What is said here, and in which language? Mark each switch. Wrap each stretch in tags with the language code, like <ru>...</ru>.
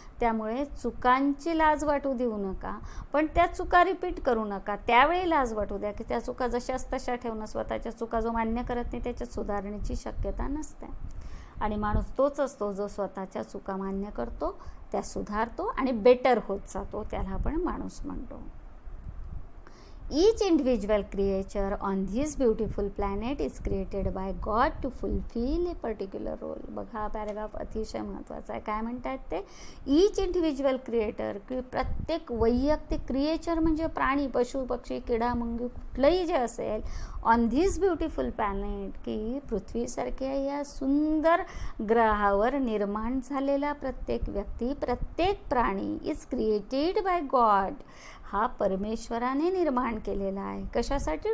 <mr>त्यामुळे चुकांची लाज वाटू देऊ नका, पण त्या चुका रिपीट करू नका. त्यावेळी लाज वाटू द्या की त्या चुका जशाच तशा ठेवणं. स्वतःच्या चुका जो मान्य करत नाही त्याच्यात सुधारण्याची शक्यता नसते. आणि माणूस तोच असतो जो स्वतःच्या चुका मान्य करतो, त्या सुधारतो आणि बेटर होत जातो, त्याला आपण माणूस म्हणतो.</mr> <en>Each individual creature on this beautiful planet is created by God to fulfill a particular role.</en> <mr>बघा, हा पॅराग्राफ अतिशय महत्त्वाचा आहे. काय म्हणतात ते?</mr> <en>each individual creator,</en> <mr>की प्रत्येक वैयक्तिक क्रिएचर म्हणजे प्राणी, पशु, पक्षी, किडा, मुंगी, कुठलंही जे असेल,</mr> <en>on this beautiful planet,</en> <mr>की पृथ्वीसारख्या या सुंदर ग्रहावर निर्माण झालेला प्रत्येक व्यक्ती, प्रत्येक प्राणी</mr> <en>is created by God,</en> <mr>हा परमेश्वराने निर्माण केलेला आहे. कशासाठी?</mr>